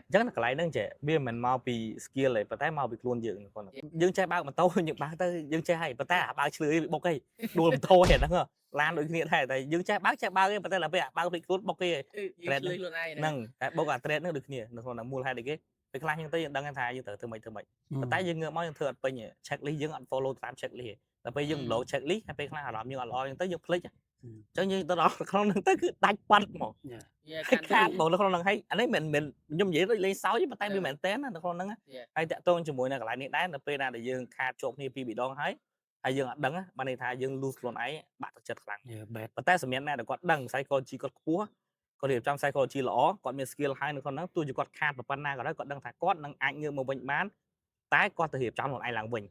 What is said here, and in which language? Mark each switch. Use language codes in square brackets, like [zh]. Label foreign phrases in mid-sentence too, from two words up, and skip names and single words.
[km] អញ្ចឹងកន្លែងហ្នឹងចេះវាមិនមកពី skill ទេប៉ុន្តែមកពីខ្លួនយើងគាត់យើងចេះបើកម៉ូតូយើងបើកទៅយើងចេះហើយប៉ុន្តែអាបើកឆ្លឿយបុកអីដួលម៉ូតូហ្នឹងឡានដូចគ្នាដែរតែយើងចេះបើកទេប៉ុន្តែដល់ពេលអាបើកភ្លេចខ្លួនបុកគេ trend ហ្នឹងតែបុកអា trend ហ្នឹងដូចគ្នានៅក្នុងមូលហេតុអីគេពេលខ្លះយើងទៅយើងដឹងថាយើងត្រូវធ្វើម៉េចប៉ុន្តែយើងងើបមកយើងធ្វើអត់ពេញ [en] check list [km] យើងអត់ follow តាម [en] check list [km] តែពេលយើង [en] blow check list [km] ហើយពេលខ្លះអារម្មណ៍យើងអត់ល្អយើងទៅយើងភ្លេចអញ្ចឹងយើងទៅដល់ក្នុងហ្នឹងទៅគឺដាច់បាត់ហ្មងខាតមកនៅក្នុងហ្នឹងហើយអានេះមិនខ្ញុំនិយាយដូចលេងសើចប៉ុន្តែវាមិនមែនតែននៅក្នុងហ្នឹងហើយតាក់ទងជាមួយនឹងកន្លែងនេះដែរនៅពេលណាដែលយើងខាតជាប់គ្នាពីរដងហើយយើងអត់ដឹងបានន័យថាយើង lose ខ្លួនឯងបាក់ទឹកចិត្តខ្លាំងប៉ុន្តែសម្រាប់អ្នកដែលគាត់ដឹង psychology គាត់ខ្ពស់គាត់រៀបចំ psychology ល្អគាត់មាន skill ហើយនៅក្នុងហ្នឹងទោះជាគាត់ខាតប៉ុណ្ណាក៏ដោយគាត់ដឹងថាគាត់នឹងអាចងើបមកវិញបានតែគាត់ទៅរៀបចំខ្លួនឯងឡើងវិញ